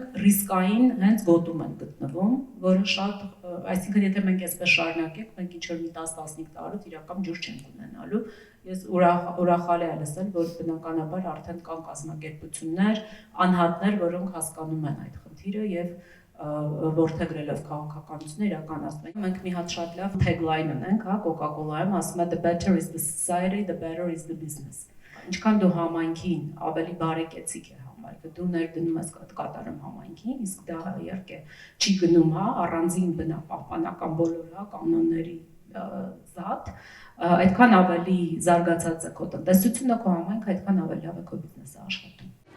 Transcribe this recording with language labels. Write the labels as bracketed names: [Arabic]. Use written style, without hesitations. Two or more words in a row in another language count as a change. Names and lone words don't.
[Armenian] ռիսկային հենց գոտում ենք գտնվում, որը շատ, այսինքն եթե մենք այսպես շարունակենք, մենք ինչ-որ մի 10-15 տարուց իրական ջուր չենք ունենալու։ Ես ուրախալի եմ լսել, որ բնականաբար արդեն կան կազմակերպություններ, անհատներ, որոնք հասկանում են այդ խնդիրը եւ որդեգրելով քաղաքականությունը իրականացնում են։ Մենք մի հատ շատ լավ tagline ունենք, Coca-Cola-ում ասում է [English] the better is the society, the better is the business։ [Armenian] Ինչքան դու համայնքին ավելի բարեկեցիկ է համարվում, դու ներդնում ես կատարում համայնքին, իսկ դա իհարկե չի գնում, առանձին բնապահպանական բոլոր կանոնների զատ, այդքան ավելի զարգացած է քո տնտեսությունը, քո համայնքը, այդքան ավելի լավ է քո բիզնեսը աշխատում։